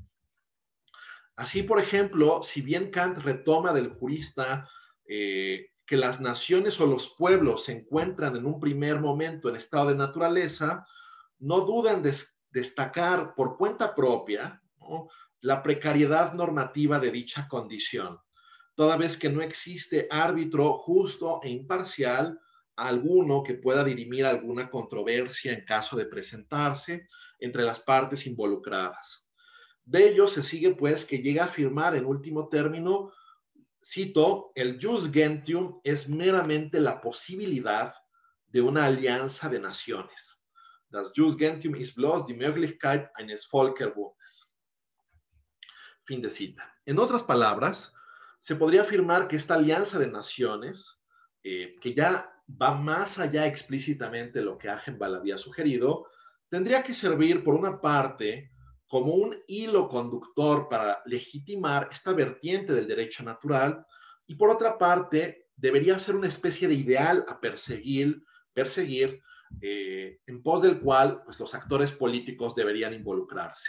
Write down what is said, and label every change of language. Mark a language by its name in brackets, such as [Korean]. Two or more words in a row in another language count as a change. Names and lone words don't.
[Spanish] Así, por ejemplo, si bien Kant retoma del jurista que las naciones o los pueblos se encuentran en un primer momento en estado de naturaleza, no dudan de destacar por cuenta propia, ¿no?, la precariedad normativa de dicha condición, toda vez que no existe árbitro justo e imparcial alguno que pueda dirimir alguna controversia en caso de presentarse entre las partes involucradas. De ello se sigue, pues, que llega a afirmar en último término, cito, el [Latin] jus gentium [Spanish] es meramente la posibilidad de una alianza de naciones. [German] Das [Latin] jus gentium [German] ist bloß die Möglichkeit eines Völkerbundes. [Spanish] Fin de cita. En otras palabras, se podría afirmar que esta alianza de naciones, que ya va más allá explícitamente de lo que Agenbal había sugerido, tendría que servir, por una parte, como un hilo conductor para legitimar esta vertiente del derecho natural y por otra parte, debería ser una especie de ideal a perseguir en pos del cual pues, los actores políticos deberían involucrarse.